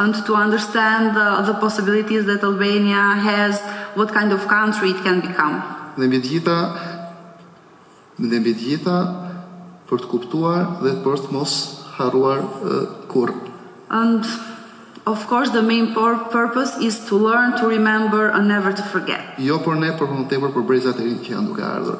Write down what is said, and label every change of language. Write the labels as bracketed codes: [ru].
[en] And to understand the possibilities that Albania has, what kind of country it can become. [sq] Dhe mbi të gjitha për të kuptuar dhe për të mos harruar kurrë. [en] And of course the main purpose is to learn, to remember and never to forget. [sq] Jo por ne, por më tepër për brezat e rinj që janë duke ardhur.